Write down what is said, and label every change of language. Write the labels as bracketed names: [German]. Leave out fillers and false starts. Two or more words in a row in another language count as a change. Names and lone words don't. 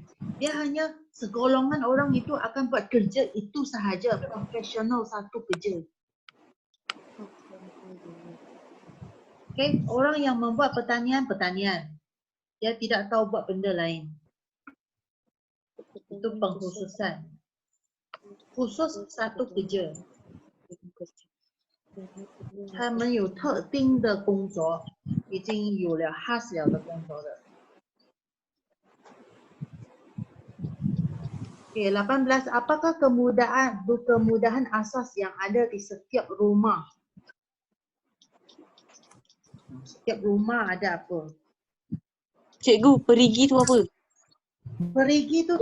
[Malay] Dia hanya segolongan orang itu akan buat kerja itu sahaja, profesional satu kerja. Okey, orang yang membuat pertanian. Dia tidak tahu buat benda lain. Itu pengkhususan. Khusus satu kerja. [Chinese] 他们有特定的工作，已经有了 khas 了的工作的。Okey, 18. [Malay] Apakah kemudahan asas yang ada di setiap rumah? Setiap rumah ada apa? Cikgu, perigi tu apa? Perigi tu